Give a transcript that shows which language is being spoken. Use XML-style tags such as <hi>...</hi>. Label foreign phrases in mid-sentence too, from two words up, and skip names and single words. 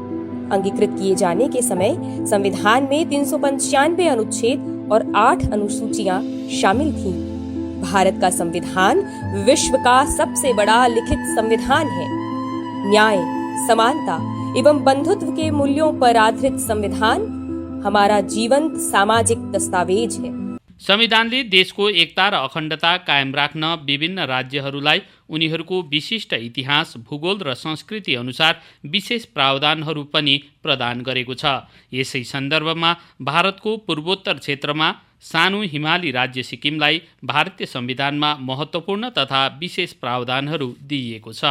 <hi>अंगीकृत किए जाने के समय संविधान में 395 अनुच्छेद और 8 अनुसूचियां शामिल थीं। भारत का संविधान विश्व का सबसे बड़ा लिखित संविधान है। न्याय, समानता एवं बंधुत्व के मूल्यों पर आधारित संविधान हमारा जीवंत सामाजिक दस्तावेज है।</hi> <ne>संविधानले देशको एकता र अखण्डता कायम राख्न विभिन्न राज्यहरूलाई उनीहरूको विशिष्ट इतिहास, भूगोल र संस्कृति अनुसार विशेष प्रावधानहरू पनि प्रदान गरेको छ। यसै सन्दर्भमा भारतको पूर्वोत्तर क्षेत्रमा सानो हिमाली राज्य सिक्किमलाई भारतीय संविधानमा महत्त्वपूर्ण तथा विशेष प्रावधानहरू दिइएको छ।</ne>